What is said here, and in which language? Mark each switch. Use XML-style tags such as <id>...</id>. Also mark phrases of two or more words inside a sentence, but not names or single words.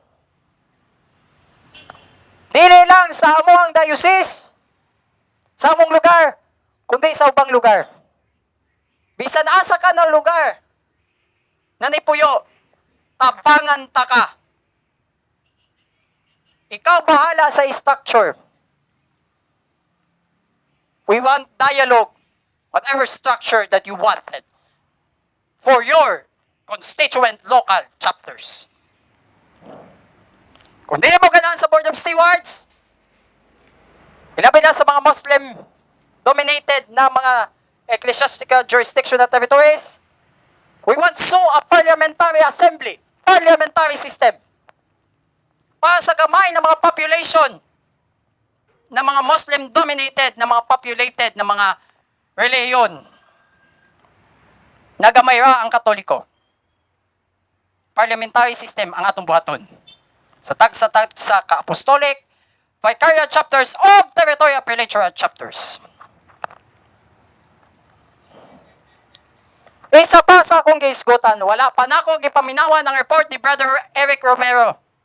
<ceb>Dili lang sa amuang diocese, sa among lugar, kundi sa ubang lugar. Bisan asa ka ng lugar na nipuyo, tabangan ta ka. Ikaw bahala sa structure.</ceb> <en>We want dialogue, whatever structure that you wanted, for your constituent local chapters.</en> <ceb>Kung di mo ganahan sa Board of Stewards, ilabi na sa mga Muslim-dominated na mga</ceb> <en>ecclesiastical jurisdiction</en> <ceb>na territories,</ceb> <en>we want a parliamentary assembly, parliamentary system,</en> <ceb>para sa gamay ng mga population na mga Muslim-dominated, na mga populated, na mga reliyon. Nagamayra ang Katoliko.</ceb> <en>Parliamentary system</en> <ceb>ang atong buhaton. Sa tag sa ka-apostolic,</ceb> <en>vicarial chapters</en> <ceb>o</ceb> <en>territorial prelatorial chapters.</en> <ceb>Isa pa sa akong giisgutan, wala pa na ako gipaminawa ng report ni Brother Eric Romero.</ceb>